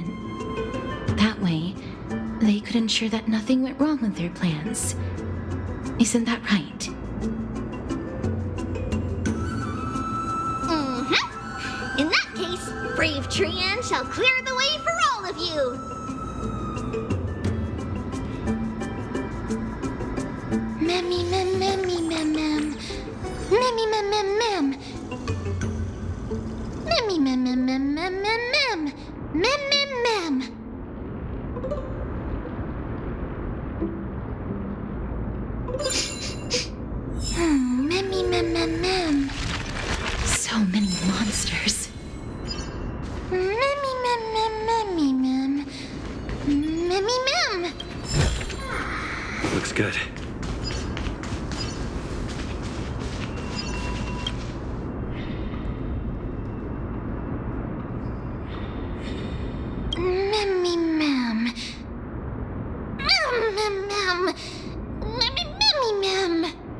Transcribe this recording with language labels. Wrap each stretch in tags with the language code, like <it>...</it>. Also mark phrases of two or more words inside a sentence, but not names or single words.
<en>That way, they could ensure that nothing went wrong with their plans. Isn't that right? Mm-hmm. In that case, brave Trian shall clear the way for all of you. Memmy, mem, memmy, mem, mem. Memmy, mem, mem, mem. Memmy, mem, mem, mem, mem, mem, mem. Mem, mem, mem. Memmy, mem, mem, mem. So many monsters. Memmy, mem, mem, memmy, mem. Memmy, mem. Looks good. Memmy, mem. Mem, mem, mem. Memmy, memmy, mem.</en>